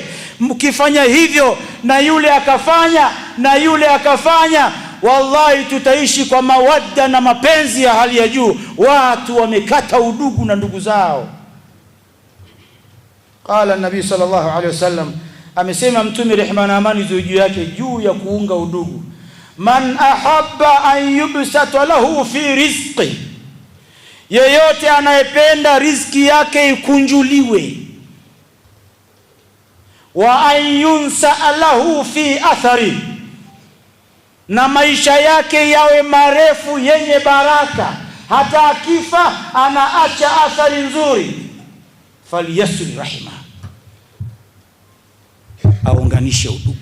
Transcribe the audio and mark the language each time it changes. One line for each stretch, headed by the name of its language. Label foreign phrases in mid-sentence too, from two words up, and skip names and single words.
Swahili: Mkifanya hivyo na yule akafanya na yule akafanya, wallahi tutaishi kwa mawadda na mapenzi ya hali ya juu. Watu wamekata udugu na ndugu zao.
Arabic: قال النبي صلى الله عليه وسلم,
Swahili: amesema Mtume rehema na amani ziwe juu yake, juu ya kuunga udugu,
Arabic: من أحب أن يبسط له في رزقه,
Swahili: yeyote anayependa riziki yake ikunjuliwe,
Arabic: وأن ينسأ له في أثره,
Swahili: na maisha yake yawe marefu yenye baraka, hata akifa anaacha athari nzuri,
Arabic: فليصل رحمه,
Swahili: aunganishe udugu.